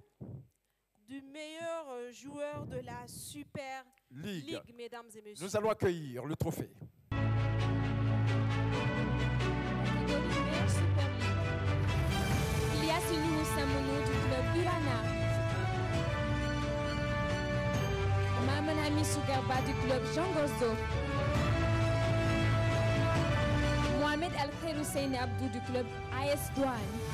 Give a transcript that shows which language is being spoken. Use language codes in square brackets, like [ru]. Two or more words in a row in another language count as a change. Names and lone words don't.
[fr] Du meilleur joueur de la Super League, mesdames et messieurs. Nous allons accueillir le trophée. Ilyas Nuhu Samounou du club Urana. Maman Hamissou Garba du club Jean Gozzo. Mohamed Al Khair Hussein Abdou du club AS Douane.